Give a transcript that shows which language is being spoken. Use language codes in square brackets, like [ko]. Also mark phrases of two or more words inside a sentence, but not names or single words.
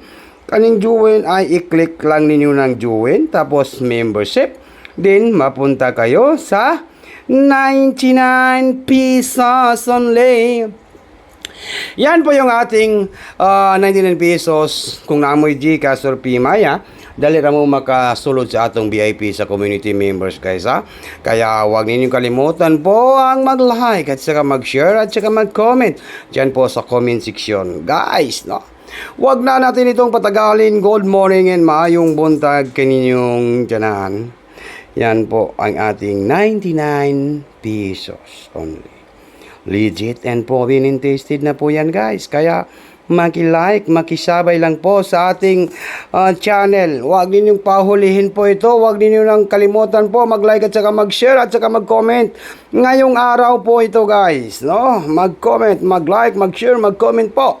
[tl] Kaning join ay i-click lang ninyo ng join. Tapos membership. Then mapunta kayo sa 99 pesos only. Yan po yung ating 99 pesos. [ceb] Kung naamoy Gcash or Pimaya, dali ra mo makasulod sa atong VIP sa community members, guys, ha. [tl] Kaya huwag ninyong kalimutan po ang mag-like at saka mag-share at saka mag-comment dyan po sa comment section, guys, no. Huwag na natin itong patagalin. [en] Good morning [ceb] and maayong buntag kaninyong tiyanan. [tl] Yan po ang ating 99 pesos only. [en] Legit and proven and tasted [tl] na po yan, [en] guys. [tl] Kaya maki-like, makisabay lang po sa ating channel. Huwag ninyong pahulihin po ito. Huwag ninyo nang kalimutan po mag-like at saka mag-share at saka mag-comment. Ngayong araw po ito, guys, no? Mag-comment, mag-like, mag-share, mag-comment po.